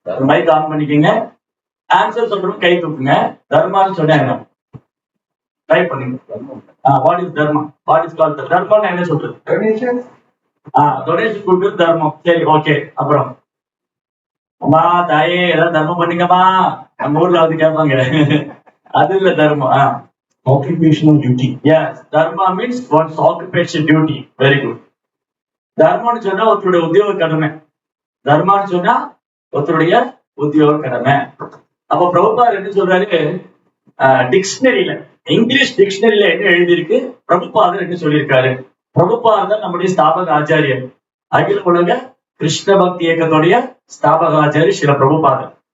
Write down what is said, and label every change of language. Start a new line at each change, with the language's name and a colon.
Tamil: Mic on பண்ணிக்கோங்க. Answer சொல்றோம், கை தூக்குங்க. தர்மான்னு சொன்னா என்ன? ட்ரை பண்ணுங்க.
English: What is dharma? What is called
Tamil: தர்மம்னா என்ன சொல்றது? டொனேஷன். டொனேஷன் கொடுக்குறது தர்மம். சரி, ஓகே. அப்புறம் அம்மா தாயே ஏதாவது தர்மம் பண்ணுங்கம்மா, நம்ம ஊர்ல வந்து கேட்பாங்க. அது இல்ல தர்மம்.
English: occupational duty. Yes, dharma means one's occupation duty. Very good.
Tamil: தர்மம்னு சொன்னா ஒருத்தருடைய உத்தியோக கடமை. தர்மான்னு சொன்னா ஒருத்தருடைய உத்தியோக கடமை. அப்ப பிரபுபாதர் என்ன சொல்றாரு? டிக்ஷனரியில, இங்கிலீஷ் டிக்ஷனரியில என்ன எழுதியிருக்கு, பிரபுபாதர் என்ன சொல்லியிருக்காரு? பிரபுபாதர் நம்முடைய ஸ்தாபக ஆச்சாரியர், அகில உலக கிருஷ்ண பக்தி இயக்கத்துடைய ஸ்தாபக ஆச்சாரியர் ஸ்ரீல பிரபுபாதர்.